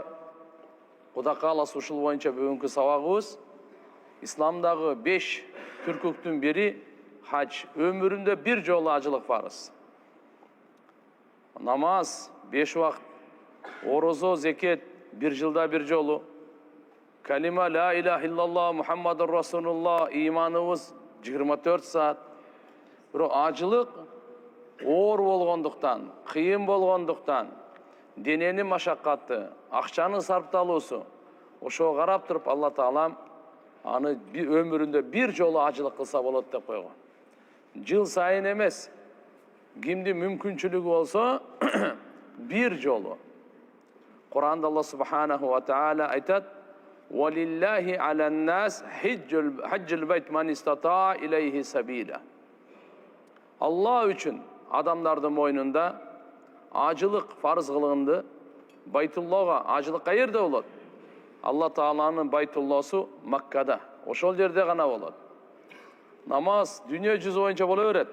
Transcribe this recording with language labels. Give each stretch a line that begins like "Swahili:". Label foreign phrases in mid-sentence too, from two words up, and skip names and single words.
Kyrgyz: Кудай кааласа ушул боюнча бүгүнкү сабагыбыз исламдагы 5 түркүктүн бири хадж. Өмүрүндө бир жолу ажылык фарыз. Намаз 5 вакыт, орозо, зекет 1 жылда 1 жолу,
Arabic: калима لا إله إلا الله محمد رسول الله,
Kyrgyz: иманыбыз 24 саат. Бирок ажылык оор болгондуктан, кыйын болгондуктан, дененин машаккаты, акчанын сарпталуусу, ошого карап туруп Алла Таалам аны өмүрүндө 1 жолу ажылык кылса болот деп койгон. Жыл сайын эмес, кимдин мүмкүнчүлүгү болсо 1 жолу.
Arabic: Кур'анда Алла سبحانه وتعالى айтат: "ولله على الناس حج البيت من استطاع إليه سبيلا."
Kyrgyz: Алла үчүн адамдардын мойнунда ажылык фарыз кылынды. Байтуллага ажылык каерде болот? Алла Тааланын Байтуллосу Маккада. Ошол жерде гана болот. Намаз дүйнө жүзү боюнча боло берет.